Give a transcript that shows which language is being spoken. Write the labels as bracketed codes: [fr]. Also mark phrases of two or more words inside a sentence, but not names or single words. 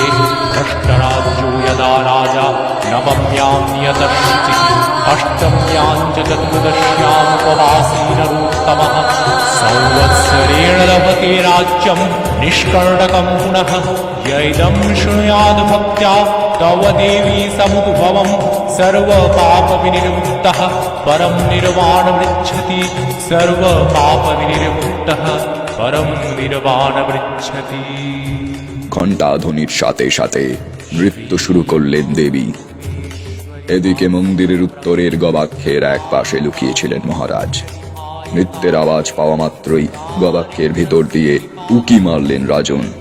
[sa] अष्टराज्यो यदा राजा नवम्यां नियतश्रुतिः अष्टम्यां च चतुर्दश्यामुपवासी नरोत्तमः संवत्सरेण लभते राज्यं निष्कर्णकं पुनः। य इदं शृणुयाद् भक्त्या तव देवी समुद्भवं सर्वपापविनिर्मुक्तः परं निर्वाणमृच्छति। सर्वपापविनिर्मुक्तः परं निर्वाणमृच्छति। [bn] ঘণ্টা ধ্বনির সাথে সাথে নৃত্য শুরু করলেন দেবী। এদিকে মন্দিরের উত্তরের গবাক্ষের এক পাশে লুকিয়েছিলেন মহারাজ। নৃত্যের আওয়াজ পাওয়া মাত্রই গবাক্ষের ভিতর দিয়ে উকি মারলেন রাজন।